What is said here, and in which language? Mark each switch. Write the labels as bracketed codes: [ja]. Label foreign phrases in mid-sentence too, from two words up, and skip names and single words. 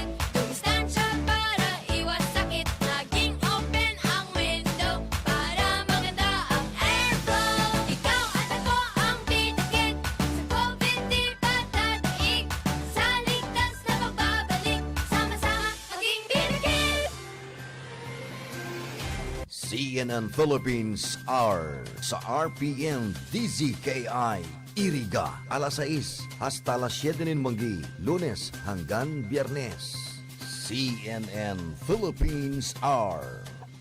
[tl] Dumistansya para iwas sakit. Laging open ang window para maganda ang airflow. Ikaw at ako ang didikit. Sa COVID di patataik. Sa ligtas na pagbabalik. Sama-sama maging didikit. CNN Philippines Hour sa RPN DZKI-IRIGA alas 6 hasta alas 7 ng magi, Lunes hanggang Biyernes. CNN Philippines Hour.